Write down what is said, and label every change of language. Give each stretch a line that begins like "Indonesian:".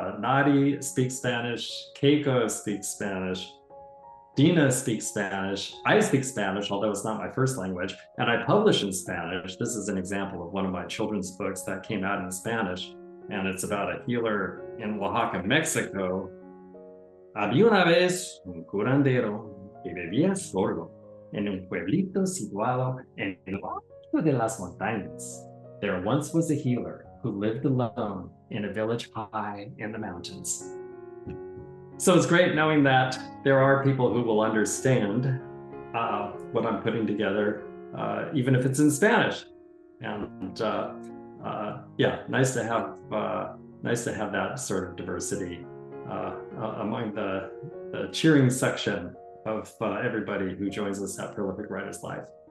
English: Nadi speaks Spanish, Keiko speaks Spanish, Dina speaks Spanish, I speak Spanish, although it's not my first language, and I publish in Spanish. This is an example of one of my children's books that came out in Spanish, and it's about a healer in Oaxaca, Mexico.
Spanish: Había una vez un curandero que vivía solo en un pueblito situado en el alto de las montañas.
English: There once was a healer who lived alone in a village high in the mountains. So it's great knowing that there are people who will understand what I'm putting together, even if it's in Spanish. And yeah, nice to have that sort of diversity among the cheering section of everybody who joins us at Prolific Writers Live.